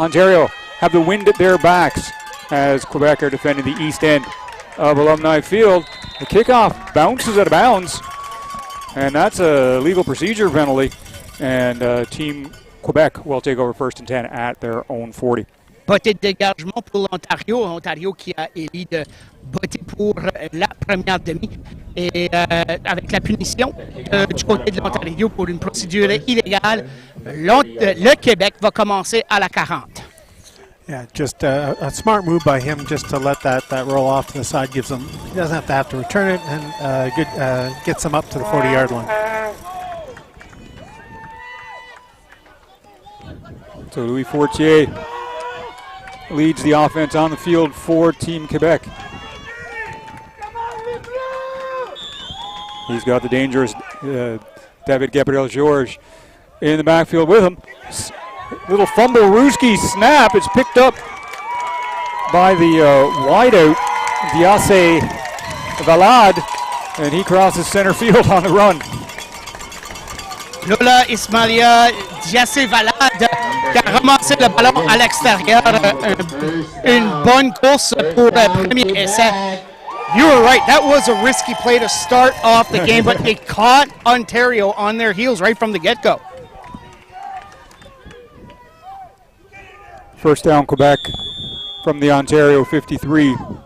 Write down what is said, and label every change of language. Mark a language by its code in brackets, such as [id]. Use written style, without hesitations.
[en] Ontario have the wind at their backs as Quebec are defending the east end of Alumni Field. The kickoff bounces out of bounds, and that's a legal procedure penalty. And Team Quebec will take over first and 10 at their own 40. [fr] Botte de dégagement pour l'Ontario. Ontario qui a élu de botter pour la première demi. Et avec la punition du côté de l'Ontario pour une procédure illégale, le Québec va commencer à la 40. [en] Yeah, just a smart move by him just to let that roll off to the side. Gives him, he doesn't have to return it, and gets him up to the 40-yard line. So Louis Fortier leads the offense on the field for Team Quebec. He's got the dangerous David Gabriel-Georges in the backfield with him. Little fumble, Ruski snap. It's picked up by the wideout, Diasse Valade, and he crosses center field on the run. [fr] Lola Ismalia Diasse Valade qui a ramassé le ballon à l'extérieur. Une bonne course pour le premier essai. [en] You were right. That was a risky play to start off the game, but it caught Ontario on their heels right from the get-go. First down, Quebec from the Ontario 53.